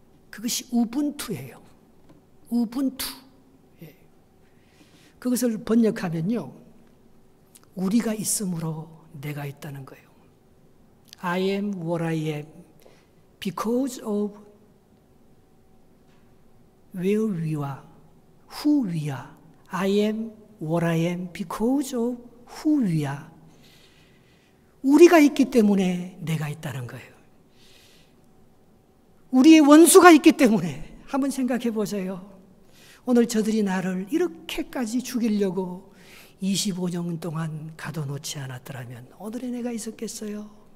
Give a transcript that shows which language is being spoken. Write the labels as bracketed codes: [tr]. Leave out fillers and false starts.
[ko] 그것이 우분투예요. 우분투. 예. 그것을 번역하면요, 우리가 있음으로 내가 있다는 거예요. [en] I am what I am because of where we are, who we are. I am what I am because of who we are. [ko] 우리가 있기 때문에 내가 있다는 거예요. 우리의 원수가 있기 때문에. 한번 생각해 보세요. 오늘 저들이 나를 이렇게까지 죽이려고 25년 동안 가둬놓지 않았더라면 오늘의 내가 있었겠어요?